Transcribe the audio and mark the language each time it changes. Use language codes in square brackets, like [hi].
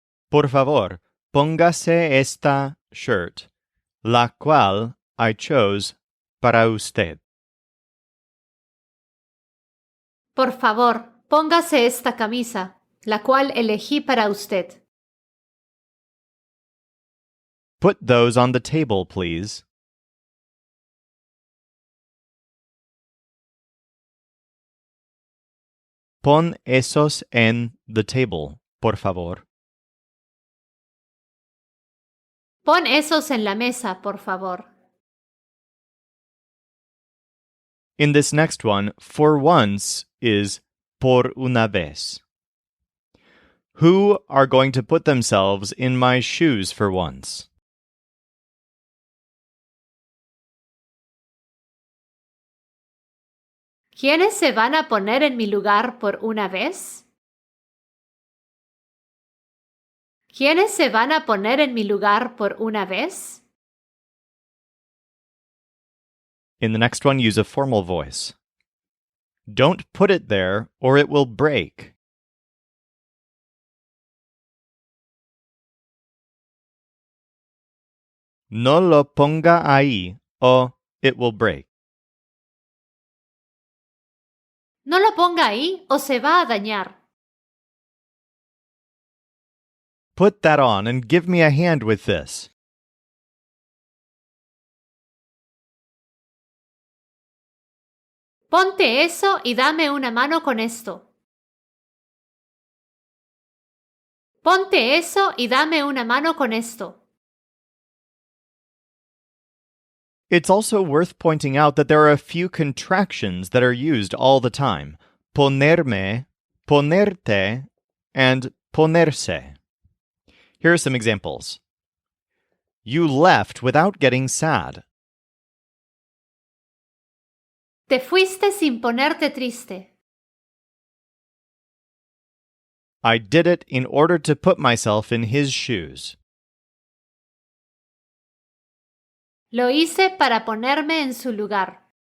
[es] Por favor, póngase esta [en] shirt, [es] la cual [en] I chose [es] para usted. Por favor, póngase esta camisa, la cual elegí para usted. [en] Put those on the table, please. [es] Pon esos en [en] the table, [es] por favor. Pon esos en la mesa, por favor. [en] In this next one, for once is [es] por una vez. [en] Who are going to put themselves in my shoes for once? [es] ¿Quiénes se van a poner en mi lugar por una vez? ¿Quiénes se van a poner en mi lugar por una vez? [en] In the next one, use a formal voice. Don't put it there or it will break. [es] No lo ponga ahí o [en] it will break. [es] No lo ponga ahí o se va a dañar. [en] Put that on and give me a hand with this. [es] Ponte eso y dame una mano con esto. Ponte eso y dame una mano con esto. [en] It's also worth pointing out that there are a few contractions that are used all the time. [es] Ponerme, ponerte, and ponerse. [en] Here are some examples. You left without getting sad. [es] Te fuiste sin ponerte triste. [en] I did it in order to put myself in his shoes. [es] Lo hice para ponerme en su lugar.